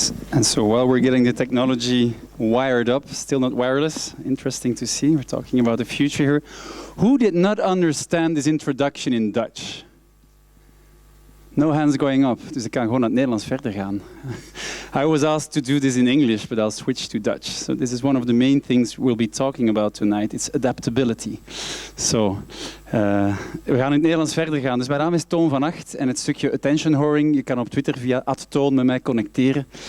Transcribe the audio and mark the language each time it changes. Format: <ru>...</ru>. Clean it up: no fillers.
<en>And so while we're getting the technology wired up, still not wireless, interesting to see, we're talking about the future here. Who did not understand this introduction in Dutch? No hands going up,</en> <nl>dus ik kan gewoon naar het Nederlands verder gaan.</nl> <en>I was asked to do this in English, but I'll switch to Dutch. So this is one of the main things we'll be talking about tonight. It's adaptability.</en> <nl>So, we gaan in het Nederlands verder gaan. Dus mijn naam is Toon Vanagt en het stukje attention whoring. Je kan op Twitter via @toon met mij connecteren.</nl>